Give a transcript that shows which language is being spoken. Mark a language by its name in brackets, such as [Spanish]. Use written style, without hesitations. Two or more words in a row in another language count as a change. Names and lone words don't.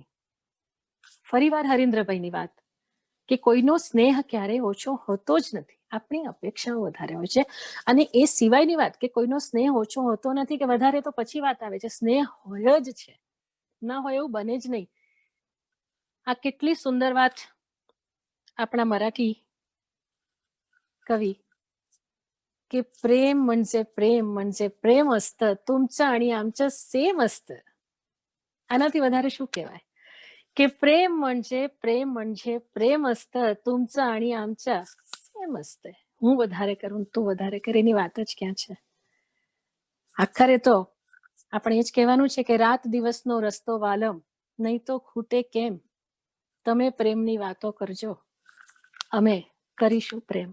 [Gujarati] ફરીવાર હરીન્દ્રભાઈની વાત કે કોઈનો સ્નેહ ક્યારેય ઓછો હોતો જ નથી, આપણી અપેક્ષાઓ વધારે હોય છે. અને એ સિવાયની વાત કે કોઈનો સ્નેહ ઓછો હોતો નથી કે વધારે, તો પછી વાત આવે છે. સ્નેહ હોય જ છે, ના હોય એવું બને જ નહીં. આ કેટલી સુંદર વાત આપણા મરાઠી કવિ કે [Marathi] प्रेम म्हणजे प्रेम असतं, तुमचं आणि आमचं सेम असतं. [Gujarati] આનાથી વધારે શું કહેવાય કે [Marathi] प्रेम म्हणजे प्रेम असतं, तुमचं आणि आमचं सेम असतं. [Gujarati] હું વધારે કરું તું વધારે કરે એની વાત જ ક્યાં છે. આખરે તો આપણે એ જ કહેવાનું છે કે રાત દિવસનો રસ્તો વાલમ, નહીં તો ખૂટે કેમ. તમે પ્રેમની વાતો કરજો, અમે કરીશું પ્રેમ.